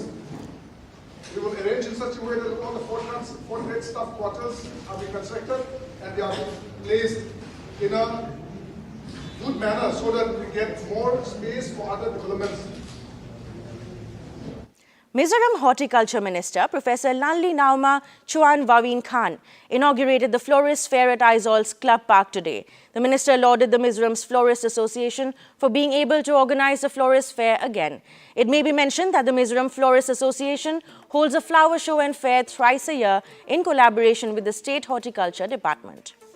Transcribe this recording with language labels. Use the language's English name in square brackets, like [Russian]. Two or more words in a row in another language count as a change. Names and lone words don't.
[English] We will arrange in such a way that all the 48 staff quarters are being constructed and they are placed in a good manner so that we get more space for other developments. Mizoram Horticulture Minister Professor Lanli Nauma Chuan Waween Khan inaugurated the Florist Fair at Aizaul's Club Park today. The minister lauded the Mizoram's Florist Association for being able to organize the Florist Fair again. It may be mentioned that the Mizoram Florist Association holds a flower show and fair thrice a year in collaboration with the State Horticulture Department.